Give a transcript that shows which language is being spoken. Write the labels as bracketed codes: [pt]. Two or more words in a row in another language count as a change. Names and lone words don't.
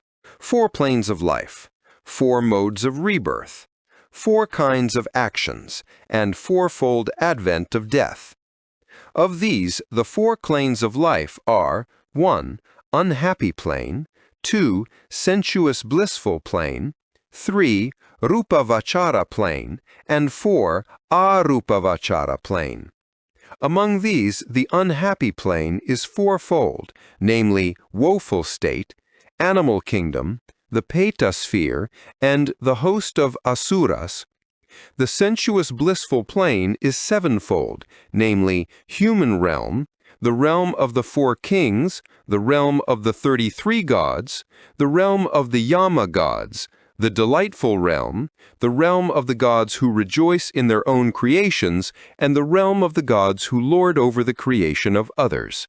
[en] 4 planes of life, 4 modes of rebirth, 4 kinds of actions, and 4-fold advent of death. Of these, the 4 planes of life are 1. Unhappy plane, 2. Sensuous blissful plane, 3. Rupa-vachara plane, and 4. Arupa-vachara plane. Among these, the unhappy plane is 4-fold, namely woeful state, animal kingdom, the Peta sphere, and the host of asuras. The sensuous blissful plane is 7-fold, namely human realm, the realm of the 4 kings, the realm of the 33 gods, the realm of the Yama gods, the delightful realm, the realm of the gods who rejoice in their own creations, and the realm of the gods who lord over the creation of others.